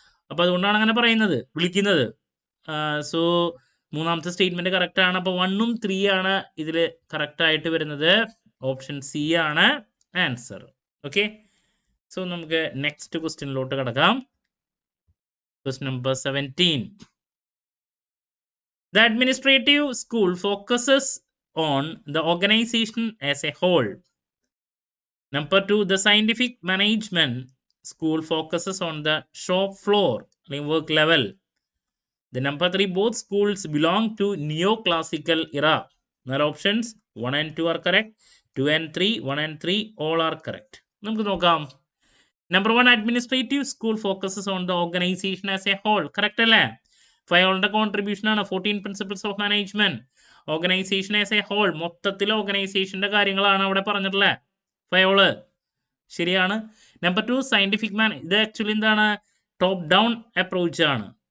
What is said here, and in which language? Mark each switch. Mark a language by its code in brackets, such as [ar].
[ml] അപ്പോൾ അതുകൊണ്ടാണ് അങ്ങനെ വിളിക്കുന്നത്. സോ മൂന്നാമത്തെ സ്റ്റേറ്റ്മെന്റ് കറക്റ്റ് ആണ്. അപ്പോൾ 1ഉം 3 ആണ് ഇതിൽ കറക്റ്റ് ആയിട്ട് വരുന്നത്. ഓപ്ഷൻ C ആണ് ആൻസർ. ഓക്കെ, സോ നമുക്ക് നെക്സ്റ്റ് ക്വസ്റ്റ്യനിലോട്ട് കിടക്കാം. Question number 17. [en] The administrative school focuses on the organization as a whole. Number 2, the scientific management school focuses on the shop floor, work level. The number 3, both schools belong to neoclassical era. There options 1 and 2 are correct. 2 and 3, 1 and 3, all are correct. [ml] നമുക്ക് നോക്കാം. [en] Number 1, administrative school focuses on the organization as a whole. [ml] Correct അല്ലേ? ഫയോളിന്റെ contribution ആണ് 14 principles of management. [en] organisation as a whole, [ml] മൊത്തത്തിൽ ഓർഗനൈസേഷന്റെ കാര്യങ്ങളാണ് അവിടെ പറഞ്ഞിട്ടുള്ളത്. Fayol ശരിയാണ്. നമ്പർ 2 സയന്റിഫിക് ഇത് ആക്ച്വലി എന്താണ്, ടോപ്പ് ഡൗൺ അപ്രോച്ച് ആണ്.